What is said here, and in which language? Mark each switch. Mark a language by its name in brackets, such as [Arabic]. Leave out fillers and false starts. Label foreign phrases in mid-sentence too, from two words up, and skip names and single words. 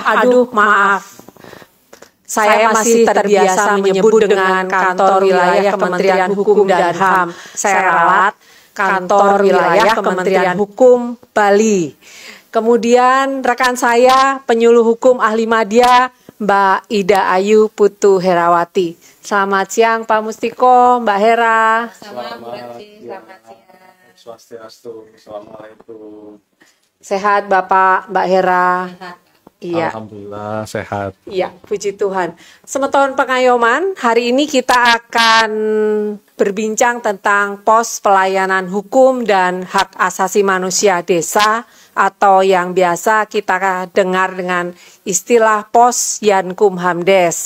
[Indonesian] Aduh, maaf. Saya masih terbiasa menyebut dengan Kantor Wilayah Kementerian Hukum dan HAM. Saya ralat Kantor Wilayah Kementerian Hukum Bali. Kemudian rekan saya, penyuluh hukum ahli madya, Mbak Ida Ayu Putu Herawati. Selamat siang Pak Mustiko, Mbak Hera. Selamat siang. Swastiastu. Assalamualaikum. Sehat Bapak, Mbak Hera. Sehat. Iya. Alhamdulillah sehat. Iya, puji Tuhan. Semeton Pengayoman, hari ini kita akan berbincang tentang pos pelayanan hukum dan hak asasi manusia desa atau yang biasa kita dengar dengan istilah pos Yankumhamdes.